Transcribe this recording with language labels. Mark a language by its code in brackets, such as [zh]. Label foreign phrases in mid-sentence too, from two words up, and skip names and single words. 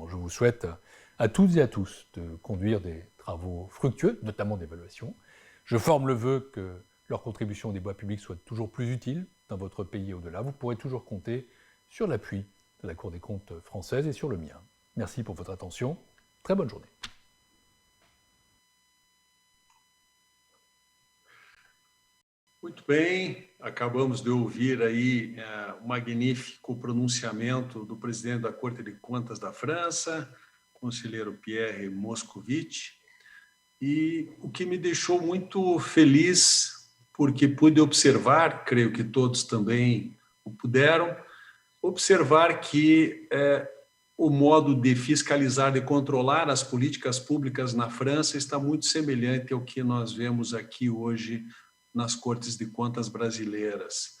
[fr] Je vous souhaite à toutes et à tous de conduire des travaux fructueux, notamment d'évaluation. Je forme le vœu que leur contribution au débat public soit toujours plus utile dans votre pays et au-delà. Vous pourrez toujours compter sur l'appui de la Cour des comptes française et sur le mien. Merci pour votre attention. Très bonne journée. [pt] Muito bem, acabamos de ouvir aí o magnífico pronunciamento do presidente da Corte de Contas da França, conselheiro Pierre Moscovici, e o que me deixou muito feliz, porque pude observar, creio que todos também o puderam, observar que o modo de fiscalizar, de controlar as políticas públicas na França está muito semelhante ao que nós vemos aqui hoje nas Cortes de Contas brasileiras.